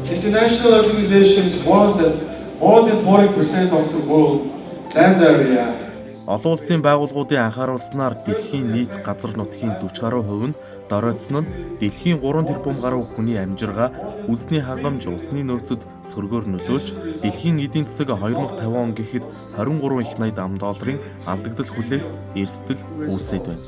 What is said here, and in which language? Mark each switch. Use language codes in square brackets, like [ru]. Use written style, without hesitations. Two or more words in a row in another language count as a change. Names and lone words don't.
[en] international organizations warn that more than 40% of the world land area. [mn] Олон улсын байгууллагуудын анхааруулснаар дэлхийн нийт газар нутгийн 40% нь доройтсон нь дэлхийн 3 тэрбум гаруй хүний амжиргаа хүнсний хангамж усны нөөцөд сөргөөр нөлөөлж дэлхийн эдийн засаг 2050 он гэхэд 23 их найд ам долларын алдагдал хүлээх эрсдэл үүсээд байна.